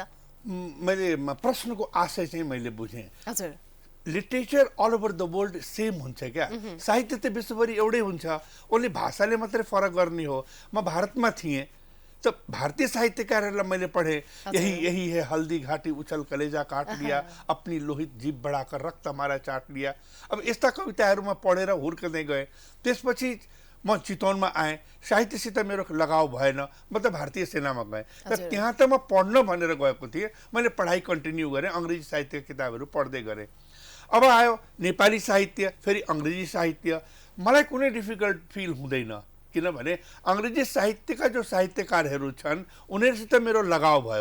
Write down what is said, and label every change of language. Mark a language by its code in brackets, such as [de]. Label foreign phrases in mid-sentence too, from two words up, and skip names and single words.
[ne] मैले प्रश्नको आशय चाहिँ मैले बुझेँ। हजुर, [en] literature all over the world same [ne] हुन्छ क्या, साहित्य त विश्वभरि एउटै हुन्छ, ओन्ली भाषाले मात्रै फरक गर्ने हो। म भारतमा थिएँ तो भारतीय साहित्यकारहरूलाई मैले पढेँ, [hi] यही है हल्दी घाटी उछल कलेजा काट लिया, अपनी लोहित जीभ बढाकर रक्त हमारा चाट लिया। [ne] अब यस्ता कविताहरूमा पढेर हुर्कँदै गएँ। त्यसपछि म चितवनमा आएँ, साहित्यसित मेरो लगाव भएन, म त भारतीय सेनामा गएँ। र त्यहाँ त म पढ्न भनेर गएको थिएँ, मैले पढाइ कन्टिन्यू गरेँ, अङ्ग्रेजी साहित्य किताबहरू पढ्दै गरेँ। अब आयो नेपाली साहित्य, फेरि अङ्ग्रेजी साहित्य, मलाई कुनै [en] difficult feel [ne] हुँदैन, किनभने अङ्ग्रेजी साहित्यका जो साहित्यकारहरू छन् उनीहरूसित मेरो लगाव भयो।